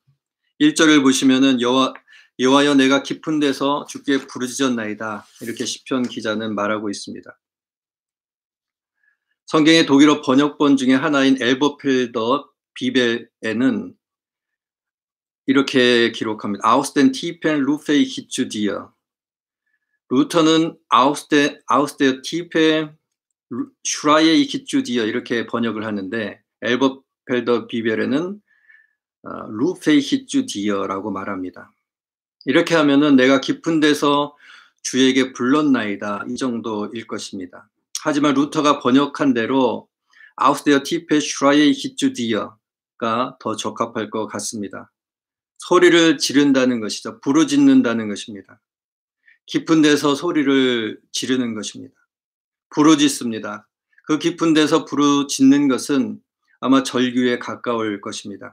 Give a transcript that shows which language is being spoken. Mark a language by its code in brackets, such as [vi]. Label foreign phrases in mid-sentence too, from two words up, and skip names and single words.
[ko] 1절을 보시면은 여호와여 내가 깊은 데서 주께 부르짖었나이다, 이렇게 시편 기자는 말하고 있습니다. 성경의 독일어 번역본 중에 하나인 엘버펠더 비벨에는 이렇게 기록합니다. [de] Aus den Tiefen rufe ich zu dir. [ko] 루터는 [de] Aus der Tiefe schreie ich zu dir [ko] 이렇게 번역을 하는데, 엘버펠더 비벨에는 [de] rufe ich zu dir [ko] 라고 말합니다. 이렇게 하면은 내가 깊은 데서 주에게 불렀나이다, 이 정도일 것입니다. 하지만 루터가 번역한 대로 [de] Aus der Tiefe schreie ich zu dir [ko] 가 더 적합할 것 같습니다. 소리를 지른다는 것이죠. 부르짖는다는 것입니다. 깊은 데서 소리를 지르는 것입니다. 부르짖습니다. 그 깊은 데서 부르짖는 것은 아마 절규에 가까울 것입니다.